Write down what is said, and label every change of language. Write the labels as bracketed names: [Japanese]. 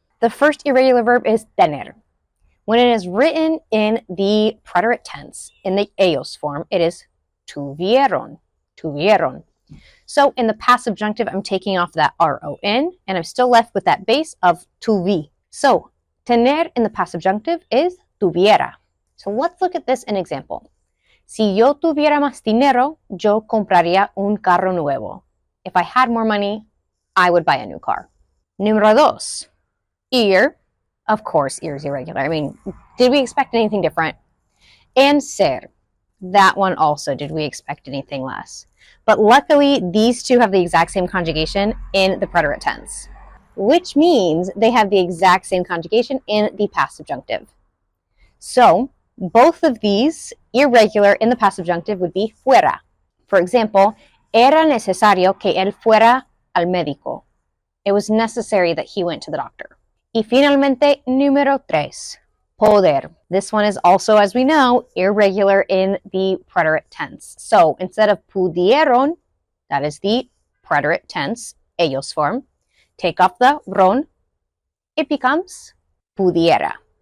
[English] The first irregular verb is tener. When it is written in the preterite tense, in the ellos form, it is tuvieron, tuvieron. So in the past subjunctive, I'm taking off that R-O-N, and I'm still left with that base of tuvi. So tener in the past subjunctive is tuviera. So let's look at this in example. [Spanish] Si yo tuviera más dinero, yo compraría un carro nuevo. [English] If I had more money, I would buy a new car. [Spanish] Número dos, [English] ir. Of course, ir is irregular. I mean, did we expect anything different? And ser. That one also, did we expect anything less? But luckily, these two have the exact same conjugation in the preterite tense, which means they have the exact same conjugation in the past subjunctive. So, both of these, irregular in the past subjunctive, would be fuera. For example, [Spanish] era necesario que él fuera al médico. [English] It was necessary that he went to the doctor. [Spanish] Y finalmente, número tres, [English] poder. This one is also, as we know, irregular in the preterite tense. So instead of pudieron, that is the preterite tense, ellos form, take off the ron, it becomes pudiera.